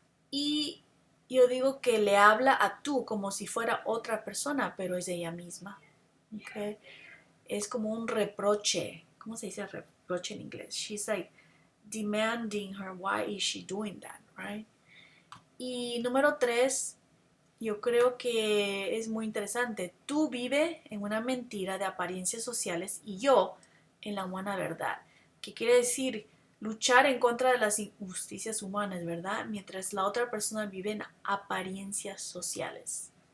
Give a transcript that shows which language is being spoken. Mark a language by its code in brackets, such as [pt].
[es] Y yo digo que le habla a tú como si fuera otra persona, pero es ella misma. ¿Okay? Es como un reproche. ¿Cómo se dice reproche en inglés? [en] She's like demanding her, why is she doing that, right? [es] Y número 3, yo creo que es muy interesante. Tú vives en una mentira de apariencias sociales y yo en la humana verdad. ¿Qué quiere decir? Luchar en contra de las injusticias humanas, ¿verdad? Mientras la otra persona vive en apariencias sociales.